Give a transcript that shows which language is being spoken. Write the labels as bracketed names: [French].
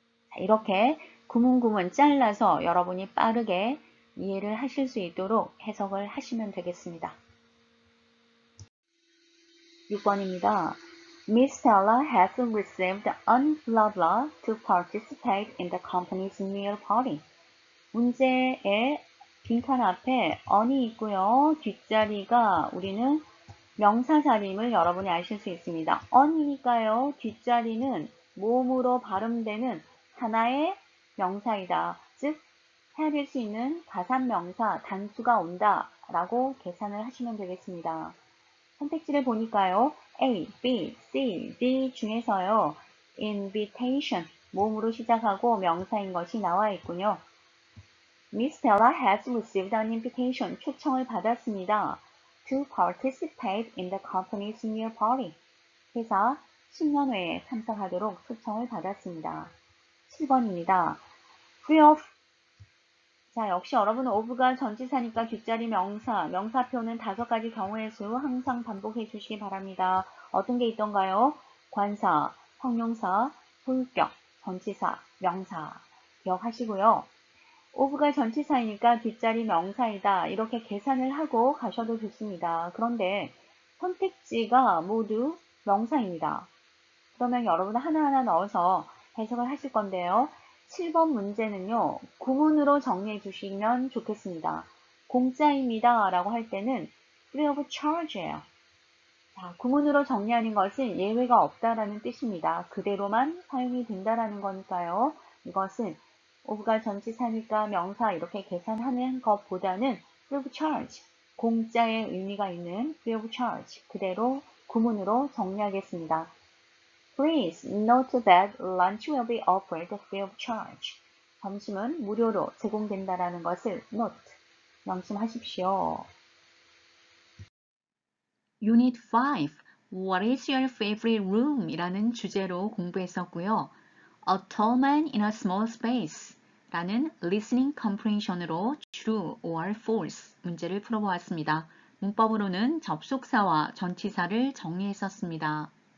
[Korean] 자, 이렇게 구문구문 잘라서 여러분이 빠르게 이해를 하실 수 있도록 해석을 하시면 되겠습니다. 6번입니다. [English] Miss Stella has received an blah blah to participate in the company's meal party. [Korean] 문제의 빈칸 앞에 on이 있고요. 뒷자리가 우리는 명사 자리임을 여러분이 아실 수 있습니다. on이니까요. 뒷자리는 모음으로 발음되는 하나의 명사이다. 즉 해야 될 수 있는 가산명사 단수가 온다 라고 계산을 하시면 되겠습니다. 선택지를 보니까요. A, B, C, D 중에서요. invitation, 모음으로 시작하고 명사인 것이 나와 있군요. [English] Miss Stella has received an invitation, [Korean] 초청을 받았습니다. [English] To participate in the company's meal party, [Korean] 회사 신년회에 참석하도록 초청을 받았습니다. 7번입니다. Free of, 자, 역시 여러분은 of가 전치사니까 뒷자리 명사, 명사표는 5가지 경우의 수 항상 반복해 주시기 바랍니다. 어떤 게 있던가요? 관사, 형용사, 소유격, 전치사, 명사 기억하시고요. of가 전치사이니까 뒷자리 명사이다. 이렇게 계산을 하고 가셔도 좋습니다. 그런데 선택지가 모두 명사입니다. 그러면 여러분 하나하나 넣어서 해석을 하실 건데요. 7번 문제는요. 구문으로 정리해 주시면 좋겠습니다. 공짜입니다 라고 할 때는 [English] free of charge [Korean] 예요. 자, 구문으로 정리하는 것은 예외가 없다라는 뜻입니다. 그대로만 사용이 된다라는 거니까요. 이것은 of가 전치사니까 명사 이렇게 계산하는 것보다는 [English] free of charge, [Korean] 공짜의 의미가 있는 free of charge 그대로 구문으로 정리하겠습니다. [English] Please note that lunch will be offered free of charge. [Korean] 점심은 무료로 제공된다라는 것을 note, 명심하십시오. [English] Unit 5, What is your favorite room? [Korean] 이라는 주제로 공부했었고요. [English] A tall man in a small space 라는 listening comprehension으로 true or false [Korean] 문제를 풀어보았습니다. 문법으로는 접속사와 전치사를 정리했었습니다.